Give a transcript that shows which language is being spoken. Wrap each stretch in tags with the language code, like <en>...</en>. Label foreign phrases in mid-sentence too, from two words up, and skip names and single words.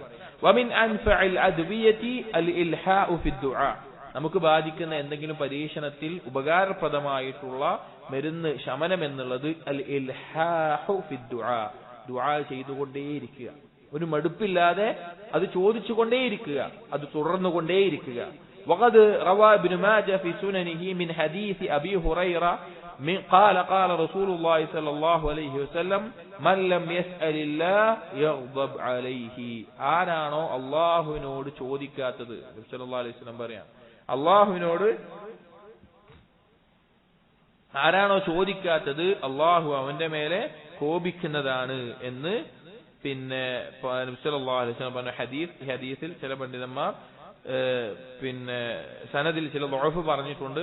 <ar>ومن أنفع الأدوية الإلحاح في الدعاء,</ar> <ml>നമുക്ക് ബാധിക്കുന്ന എന്തെങ്കിലും പരീക്ഷണത്തിൽ ഉപകാരപ്രദമായിട്ടുള്ള മരുന്ന്, ശമനം എന്നുള്ളത്</ml> <ar>الإلحاح في الدعاء,</ar> <ml>ദുആ ചെയ്തുകൊണ്ടേയിരിക്കുക, ഒരു മടുപ്പില്ലാതെ അത് ചോദിച്ചുകൊണ്ടേയിരിക്കുക, അത് തുടർന്നുകൊണ്ടേയിരിക്കുക.</ml> <ar>وقد روى ابن ماجه في سننه من حديث أبي هريرة قال قال رسول الله صلى الله عليه وسلم من لم يسأل الله يغضب عليه,</ar> <ml>ആരാണോ അല്ലാഹുവിനോട് ചോദിക്കാത്തത്, നബി</ml> <ar>صلى الله عليه وسلم</ar> <ml>പറയാം, അള്ളാഹുവിനോട് ആരാണോ ചോദിക്കാത്തത് അള്ളാഹു അവന്റെ മേലെ കോപിക്കുന്നതാണ് എന്ന് പിന്നെ നബി</ml> <ar>صلى الله عليه وسلم</ar> <ml>പറഞ്ഞ ഹദീസിൽ ചില പണ്ഡിതന്മാർ പിന്നെ സനദിൽ ചില ദുഅഫ് പറഞ്ഞിട്ടുണ്ട്.</ml>